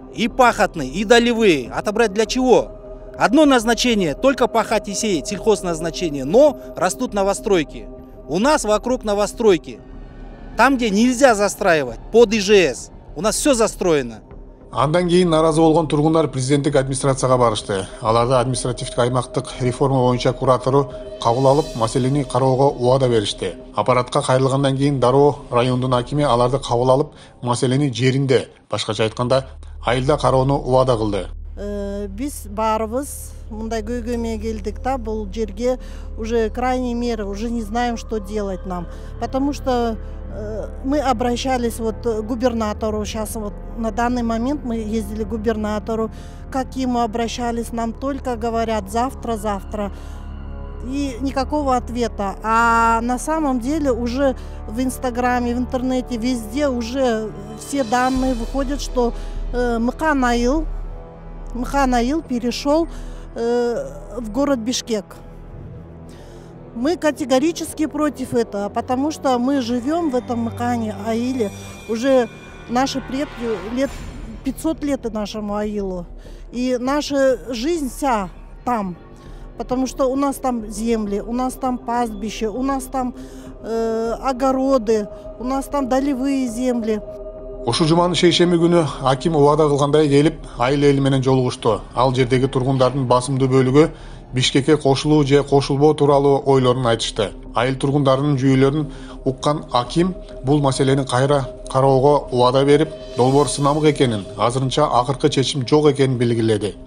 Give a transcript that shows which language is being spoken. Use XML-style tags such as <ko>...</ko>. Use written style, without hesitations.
<ru>И пахотные, и долевые. Отобрать для чего? Одно назначение, только пахать и сеять, сельхозназначение. Но растут новостройки. У нас вокруг новостройки. Там, где нельзя застраивать, под ИЖС. У нас все застроено.</ru> <ky>Андан кийин наразы болгон тургундар президенттик администрацияга барышты. Аларды административдик аймактык реформа боюнча куратору кабыл алып, маселени кароого убада беришти. Аппаратка кайрылгандан кийин дароо райондун акими аларды кабыл алып, маселени жеринде, башкача айтканда, айылда кароону убада кылды. Биз баарыбыз мындай көйгөймө келдик да, бул жерге</ky> <ru>уже крайней меры уже не знаем, что делать нам, потому что мы обращались вот к губернатору, сейчас вот на данный момент мы ездили к губернатору, как ему обращались, нам только говорят завтра, и никакого ответа. А на самом деле уже в Инстаграме, в интернете, везде уже все данные выходят, что Мыкан айыл перешел в город Бишкек. Мы категорически против этого, потому что мы живем в этом Мыкане айыле. Уже наши предки, 500 лет нашему айылу. И наша жизнь вся там. Потому что у нас там земли, у нас там пастбища, у нас там огороды, у нас там долевые земли.</ru> <ky>Ушул жуманын шейшемби күнү аким убада кылгандай келип, айыл эли менен жолугушту. Ал жердеги тургундардын басымдуу бөлүгү Бишкекке кошулуу же кошулбоо тууралуу ойлорун айтышты. Айыл тургундарынын жүйөлөрүн уккан аким бул маселени кайра кароого убада берип, долбоор сынамык экенин, азырынча акыркы чечим жок экенин белгиледи.</ky>